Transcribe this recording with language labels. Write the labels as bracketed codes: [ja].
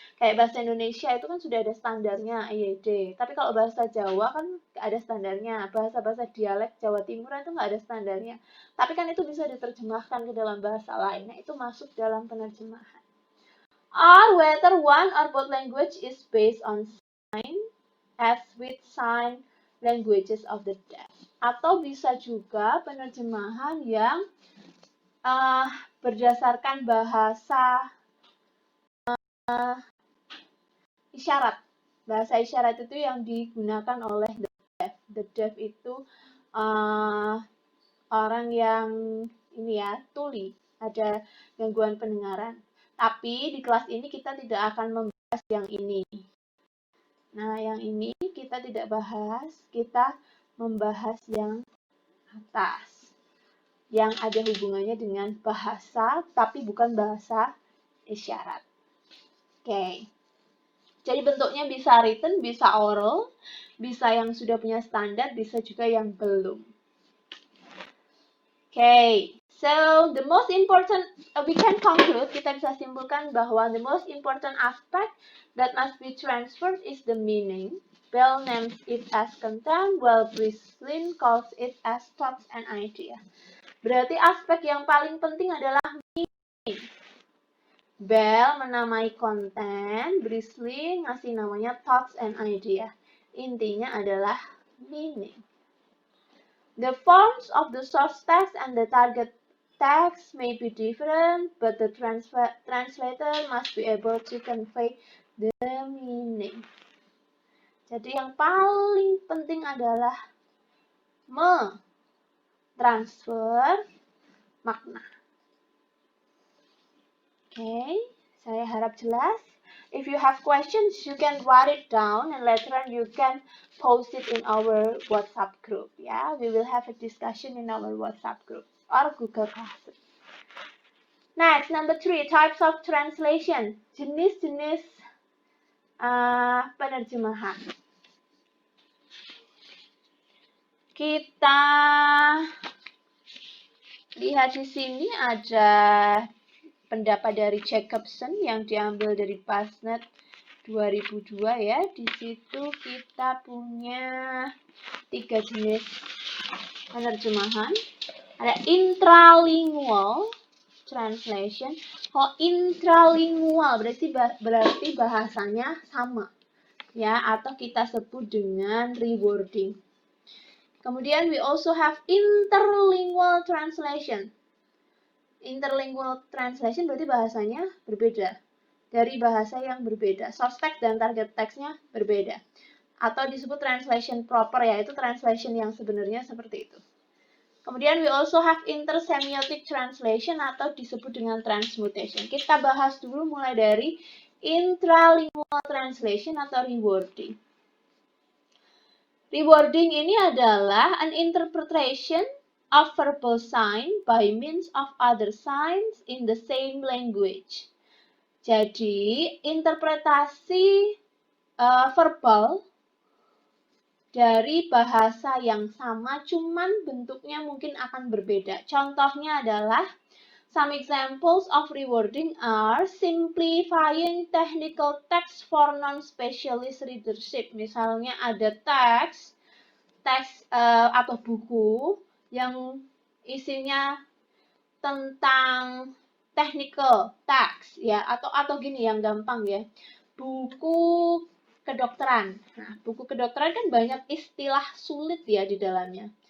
[id] Kayak bahasa Indonesia itu kan sudah ada standarnya IED, tapi kalau bahasa Jawa kan nggak ada standarnya, bahasa-bahasa dialek Jawa Timur itu nggak ada standarnya, tapi kan itu bisa diterjemahkan ke dalam bahasa lain, nah itu masuk dalam penerjemahan. [en] Or whether one or both language is based on sign as with sign languages of the deaf. [id] Atau bisa juga penerjemahan yang berdasarkan bahasa isyarat. Bahasa isyarat itu yang digunakan oleh the deaf. The deaf itu orang yang ini ya, tuli, ada gangguan pendengaran. Tapi di kelas ini kita tidak akan membahas yang ini. Nah, yang ini kita tidak bahas, kita membahas yang atas. Yang ada hubungannya dengan bahasa, tapi bukan bahasa isyarat. Oke. Jadi bentuknya bisa written, bisa oral, bisa yang sudah punya standar, bisa juga yang belum. [en] Okay, so the most important, we can conclude, [id] kita bisa simpulkan bahwa [en] the most important aspect that must be transferred is the meaning. Bell names it as content, while Brislin calls it as thoughts and idea. [id] Berarti aspek yang paling penting adalah meaning. Bell menamai konten, Brislin ngasih namanya [en] thoughts and idea. [id] Intinya adalah meaning. [en] The forms of the source text and the target text may be different, but the translator must be able to convey the meaning. [id] Jadi yang paling penting adalah transfer makna. Okay, saya harap jelas. [en] If you have questions, you can write it down and later on you can post it in our WhatsApp group. Yeah, we will have a discussion in our WhatsApp group or Google Classroom. Next, number 3, types of translation. [id] Jenis-jenis penerjemahan. Kita lihat di sini ada pendapat dari Jacobson yang diambil dari Pasnet 2002 ya. Di situ kita punya 3 jenis penerjemahan. Ada intralingual translation. Kalau intralingual berarti bahasanya sama ya, atau kita sebut dengan rewording. Kemudian [en] we also have interlingual translation. [id] Interlingual translation berarti bahasanya berbeda dari bahasa yang berbeda. Source text dan target text-nya berbeda. Atau disebut translation proper, yaitu translation yang sebenarnya seperti itu. Kemudian [en] we also have intersemiotic translation [id] atau disebut dengan [en] transmutation. [id] Kita bahas dulu mulai dari intralingual translation atau rewording. Rewording ini adalah [en] an interpretation of verbal sign by means of other signs in the same language. [id] Jadi, interpretasi verbal dari bahasa yang sama, cuman bentuknya mungkin akan berbeda. Contohnya adalah, [en] some examples of rewording are simplifying technical text for non-specialist readership. [id] Misalnya ada teks atau buku yang isinya tentang technical text ya, atau gini yang gampang ya. Buku kedokteran. Nah, buku kedokteran kan banyak istilah sulit ya di dalamnya.